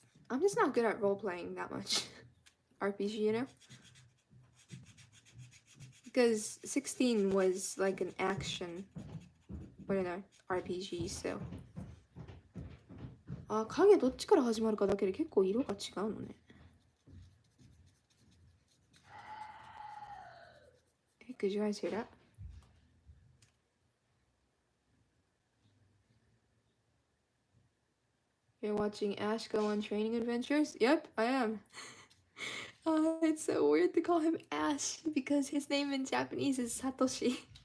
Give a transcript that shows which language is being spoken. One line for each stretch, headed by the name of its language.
English: I'm just not good at role playing that much. RPG, you know? Because 16 was like an action, or an RPG, so.
Japanese: あ、影どっちから始まるかだけで結構色が違うのね。
English: Hey, could you guys hear that? You're watching Ash go on training adventures? Yep, I am. It's so weird to call him Ash because his name in Japanese is Satoshi.